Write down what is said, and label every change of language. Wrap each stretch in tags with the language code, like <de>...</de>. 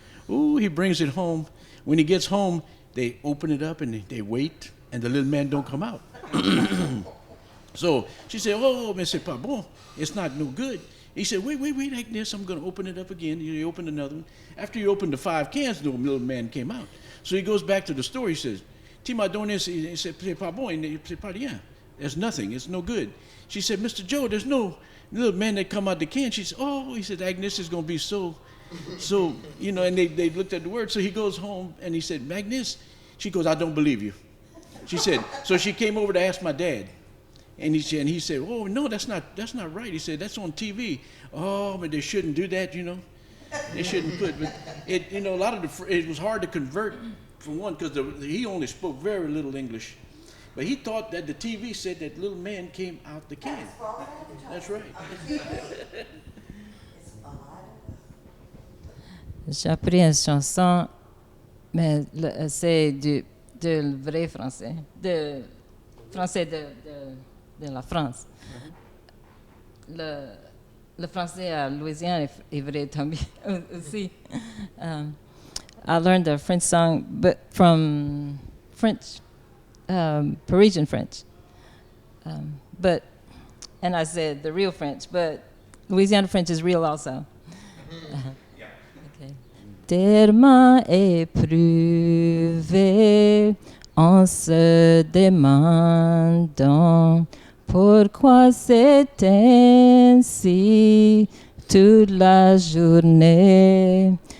<en>Ooh, he brings it home. When he gets home, they open it up and they wait, and the little man don't come out. So she said, oh,</en> <fr>mais c'est pas bon.</fr> <en>It's not no good. He said, wait, Agnes, I'm going to open it up again. He opened another one. After he opened the 5 cans, the little man came out. So he goes back to the store. He says,</en> <fr>tu m'as donné, c'est pas bon, c'est pas rien.</fr> <en>There's nothing. It's no good. She said, Mr. Joe, there's no little man that come out the can. She said, oh, he said, Agnes is going to be so, you know, and they looked at the word. So he goes home and he said, Agnes, she goes, I don't believe you. She said, so she came over to ask my dad. And he said, oh, no, that's not right. He said, that's on TV. Oh, but they shouldn't do that, you know. They shouldn't put, but it, you know, it was hard to convert for one, because he only spoke very little English. But he thought that the TV said that little man came out the can. That's right.</en> <fr>J'ai appris une chanson, mais c'est de vrai français, de français de la France. Le français à Louisiane est vrai aussi.</fr> <en>I learned a French song, but from French, Parisian French. And I said the real French, but Louisiana French is real also. Okay.</en> <fr>Tellement éprouvé, en se demandant pourquoi c'est ainsi toute la journée.</fr>